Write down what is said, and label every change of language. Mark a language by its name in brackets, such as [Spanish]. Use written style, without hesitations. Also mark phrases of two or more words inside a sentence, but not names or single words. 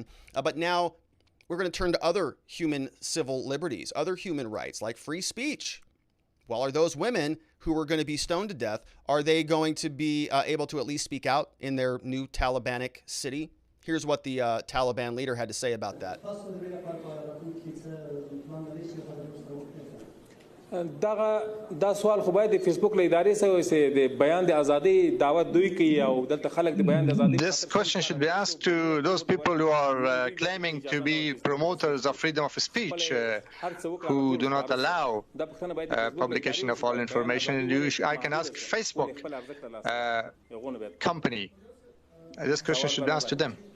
[English] But now we're going to turn to other human civil liberties, other human rights like free speech. Well, are those women who are going to be stoned to death, are they going to be able to at least speak out in their new Talibanic city? Here's what the Taliban leader had to say about that. [Pashto] دا سوال خو باید د فیسبوک له ادارې سره چې د بیان د ازادي دعوت دوی کوي او دلته خلک د بیان د ازادي. [English] This question should be asked to those people who are claiming to be promoters of freedom of speech, who do not allow publication of all information. I can ask Facebook company. This question should be asked to them.